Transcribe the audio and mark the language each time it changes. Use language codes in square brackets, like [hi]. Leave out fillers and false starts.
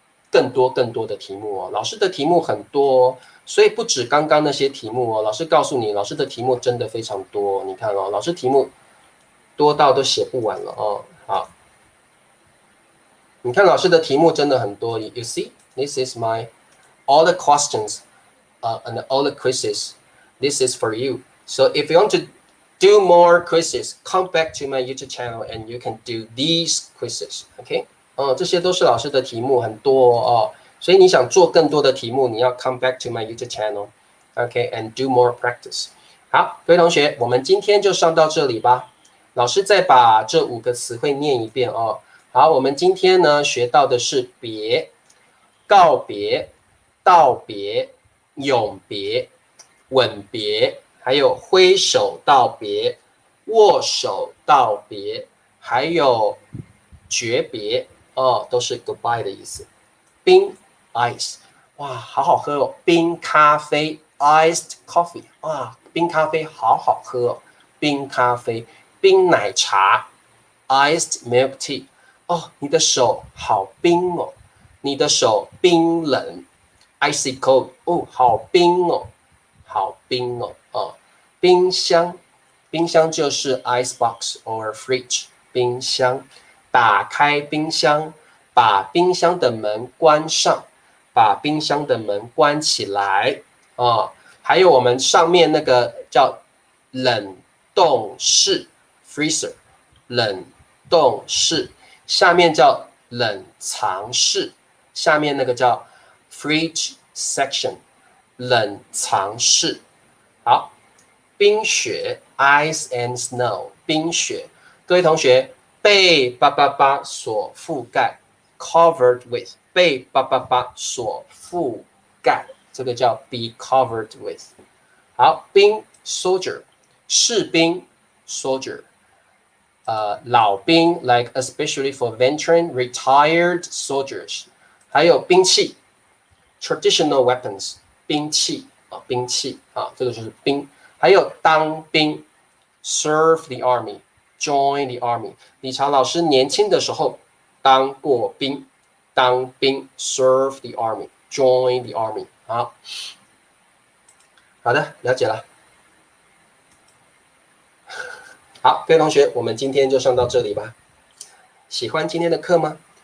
[zh] 更多的题目老师的题目很多所以不止刚刚那些题目老师告诉你，老师的题目真的非常多你看老师题目多到都写不完了好，你看老师的题目真的很多 [en] You see, this is my all the questions and all the quizzes. This is for you. So if you want to do more quizzes, come back to my YouTube channel and you can do these quizzes. OK? [zh] 这些都是老师的题目很多所以你想做更多的题目，你要 [en] come back to my YouTube channel, OK, and do more practice. [zh] 好，各位同学，我们今天就上到这里吧。老师再把这5个词汇念一遍好，我们今天呢学到的是别、告别、道别、永别、吻别，还有挥手道别、握手道别，还有诀别都是 goodbye 的意思。冰 ice， 哇，好好喝冰咖啡 [en] iced coffee， [zh] 哇，冰咖啡好好喝冰咖啡冰奶茶 [en] iced milk tea。 [zh] 哦，你的手好冰哦，你的手冰冷 [en] icy cold。 [zh] 哦，好冰哦，好冰哦。哦，冰箱，冰箱就是 [en] ice box or fridge。 [zh] 冰箱，打开冰箱，把冰箱的门关上，把冰箱的门关起来。哦，还有我们上面那个叫冷冻室 freezer， 冷冻室，下面叫冷藏室，下面那个叫 [en] fridge section， [zh] 冷藏室。好，冰雪 [en] ice and snow， [zh] 冰雪。各位同学，被叭叭叭所覆盖 [en] covered with， [zh] 被叭叭叭所覆盖，这个叫 [en] be covered with。 [zh] 好，兵 soldier， 士兵 soldier， 老兵 [en] like especially for veteran retired soldiers。 [zh] 还有兵器 [en] traditional weapons， [zh] 兵器啊，兵器啊，这个就是兵。还有当兵 [en] serve the army， join the army。 [zh] 理查老师年轻的时候当过兵，当兵 [en] serve the army， join the army。 [zh] 好，好的，了解了。好，各位同学，我们今天就上到这里吧。喜欢今天的课吗？